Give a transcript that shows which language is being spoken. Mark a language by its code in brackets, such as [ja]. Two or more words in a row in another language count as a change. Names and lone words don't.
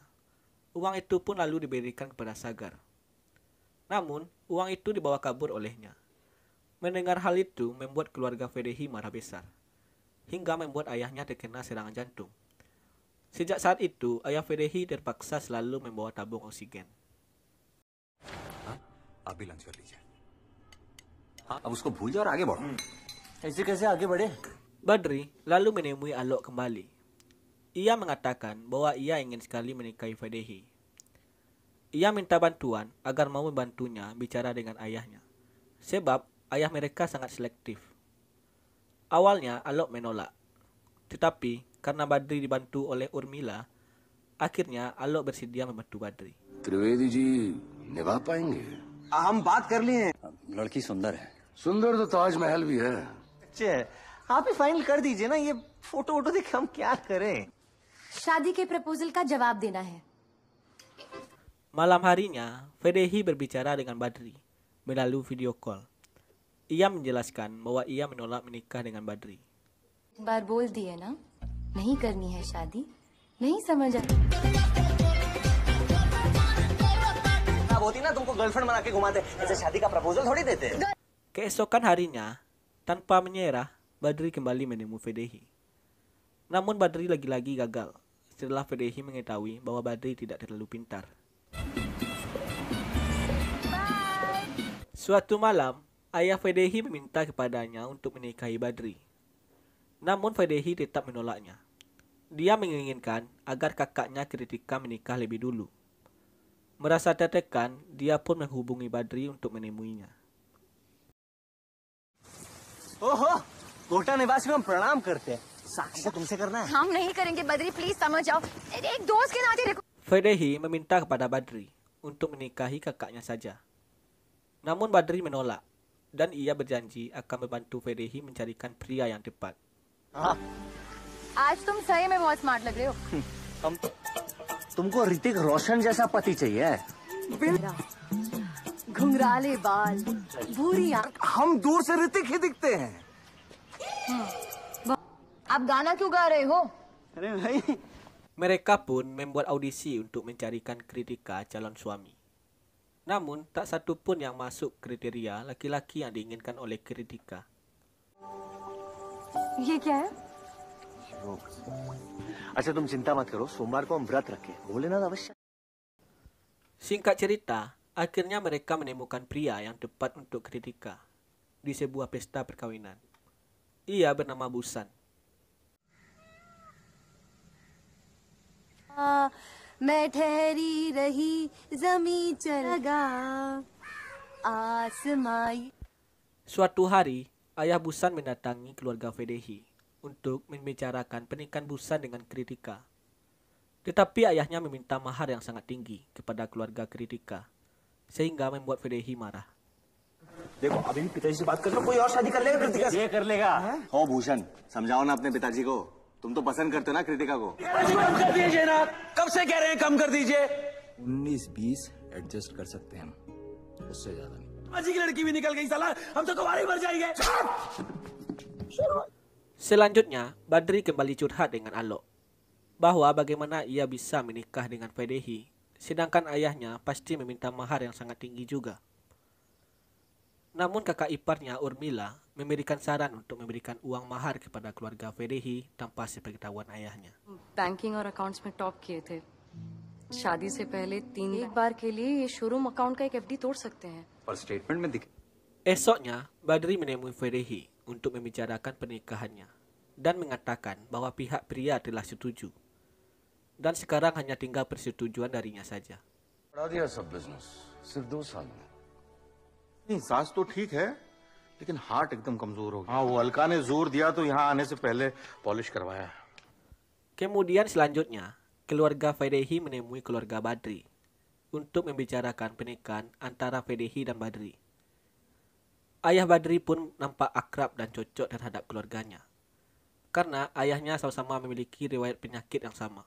[id] Uang itu pun lalu diberikan kepada Sagar. Namun, uang itu dibawa kabur olehnya. Mendengar hal itu membuat keluarga Vaidehi marah besar, hingga membuat ayahnya terkena serangan jantung. Sejak saat itu, ayah Vaidehi terpaksa selalu membawa tabung oksigen. [hi] अभी लंच कर लीजिए। अब उसको भूल जाओ और आगे बढ़ो। ऐसे कैसे आगे बढ़े [id] Badri lalu menemui Alok kembali. Ia mengatakan bahwa ia ingin sekali menikahi Vaidehi. Ia minta bantuan agar mau membantunya bicara dengan ayahnya, sebab ayah mereka sangat selektif. Awalnya Alok menolak, tetapi karena Badri dibantu oleh Urmila, akhirnya Alok bersedia membantu Badri. [hi] त्रिवेदी जी निभा पाएंगे? हम बात कर लिए हैं। लड़की सुंदर है। सुंदर तो ताजमहल भी है। अच्छे है, आप ही फाइनल कर दीजिए ना, ये फोटो वोटो देख हम क्या करें। शादी के प्रपोजल का जवाब देना है। [id] Malam harinya, Fedehi berbicara dengan Badri melalui [en] video call. [id] Ia menjelaskan bahwa ia menolak menikah dengan Badri. [hi] एक बार बोल दिए ना, नहीं करनी है शादी, नहीं समझ आ अब होती ना तुमको गर्लफ्रेंड बना के घुमाते, ऐसे शादी का प्रपोजल थोड़ी देते। [id] Keesokan harinya, tanpa menyerah, Badri kembali menemui Fedehi. Namun Badri lagi-lagi gagal setelah Fedehi mengetahui bahwa Badri tidak terlalu pintar. Suatu malam, ayah Fedehi meminta kepadanya untuk menikahi Badri. Namun Fedehi tetap menolaknya. Dia menginginkan agar kakaknya Kritika menikah lebih dulu. Merasa tertekan, dia pun menghubungi Badri untuk menemuinya. [hi] ओहो, कोटा निवासी को हम प्रणाम करते हैं। साक्षी को तुमसे करना है। हम नहीं करेंगे बद्री, प्लीज समझ आओ। एक दोस्त के नाते देखो। [id] Fedehi meminta kepada Badri untuk menikahi kakaknya saja. Namun Badri menolak dan ia berjanji akan membantu Fedehi mencarikan pria yang tepat. [hi] आज तुम सही में बहुत स्मार्ट लग रहे हो। हम तुमको ऋतिक रोशन जैसा पति चाहिए। घुंघराले बाल, भूरी आंख। हम दूर से ऋतिक ही दिखते हैं। आप गाना क्यों गा रहे हो? अरे भाई, [id] Mereka pun membuat audisi untuk mencarikan Kritika calon suami. Namun tak satu pun yang masuk kriteria laki-laki yang diinginkan oleh Kritika. [hi] ये क्या है? अच्छा तुम चिंता मत करो, सोमवार को हम व्रत रखें, भोलेनाथ अवश्य। [id] Singkat cerita, akhirnya mereka menemukan pria yang tepat untuk Kritika di sebuah pesta perkawinan. Ia bernama Busan. [hi] मैं ठहरी रही जमी चलगा आसमाई। [id] Suatu hari, ayah Busan mendatangi keluarga Fedehi untuk membicarakan pernikahan Busan dengan Kritika. Tetapi ayahnya meminta mahar yang sangat tinggi kepada keluarga Kritika, sehingga membuat Fedehi marah. [hi] देखो अभी भी पिताजी से बात कर लो, कोई और शादी कर लेगा कृतिका से। ये कर लेगा। हो भूषण, समझाओ ना अपने पिताजी को। तुम तो पसंद करते हो ना कृतिका को। कम कर दीजिए ना, कब से कह रहे हैं कम कर दीजिए। 19-20 एडजस्ट कर सकते हैं हम, उससे ज्यादा नहीं। अजी की लड़की भी निकल गई साला, हम तो कुंवारे मर जाएंगे। [id] Selanjutnya, Badri kembali curhat dengan Alok bahwa bagaimana ia bisa menikah dengan Fedehi, sedangkan ayahnya pasti meminta mahar yang sangat tinggi juga. Namun kakak iparnya Urmila memberikan saran untuk memberikan uang mahar kepada keluarga Fedehi tanpa sepengetahuan ayahnya. [hi] बैंकिंग और अकाउंट्स में टॉप किए थे। शादी से पहले एक बार के लिए ये [en] showroom account [hi] का एक एफडी तोड़ सकते हैं। पर स्टेटमेंट में दिखे [id] Esoknya, Badri menemui Fedehi untuk membicarakan pernikahannya dan mengatakan bahwa pihak pria telah setuju dan sekarang hanya tinggal persetujuan darinya saja. [hi] बढ़ा दिया सब बिजनेस सिर्फ 2 साल में। नहीं, सांस तो ठीक है लेकिन हार्ट एकदम कमजोर हो गया। हाँ, वो अलका ने जोर दिया तो यहाँ आने से पहले पॉलिश करवाया। [id] Kemudian selanjutnya, keluarga Fedehi menemui keluarga Badri untuk membicarakan pernikahan antara Fedehi dan Badri. Ayah Badri pun nampak akrab dan cocok terhadap keluarganya, karena ayahnya sama-sama memiliki riwayat penyakit yang sama.